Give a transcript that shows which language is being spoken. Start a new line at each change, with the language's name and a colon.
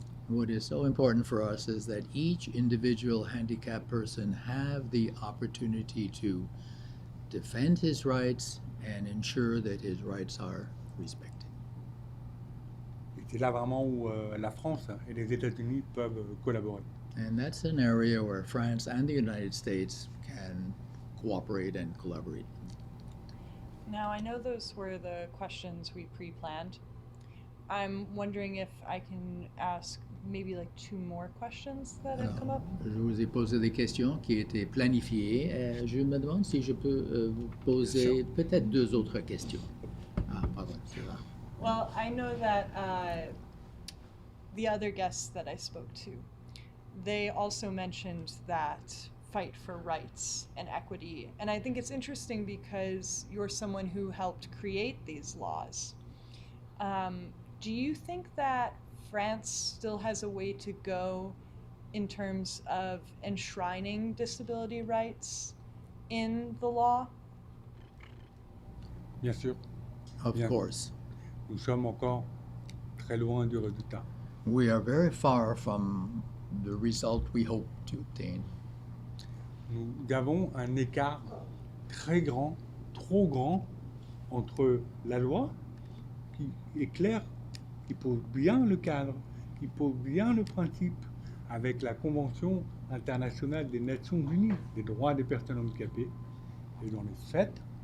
French: What is so important for us is that each individual handicapped person have the opportunity to defend his rights and ensure that his rights are respected. Et c'est là vraiment où la France et les États-Unis peuvent collaborer.
English: And that's an area where France and the United States can cooperate and collaborate. Now, I know those were the questions we pre-planned. I'm wondering if I can ask maybe like 2 more questions that have come up.
French: Je vous ai posé des questions qui étaient planifiées. Je me demande si je peux vous poser peut-être 2 autres questions. Ah, pardon, c'est là.
English: Well, I know that the other guests that I spoke to, they also mentioned that fight for rights and equity. And I think it's interesting because you're someone who helped create these laws. Do you think that France still has a way to go in terms of enshrining disability rights in the law?
French: Bien sûr,
English: Of
French: Bien.
English: course.
French: nous sommes encore très loin du résultat.
English: We are very far from the result we hope to obtain.
French: Nous avons un écart très grand, trop grand, entre la loi qui est claire, qui pose bien le cadre, qui pose bien le principe, avec la Convention internationale des Nations Unies des droits des personnes handicapées, et dans les faits,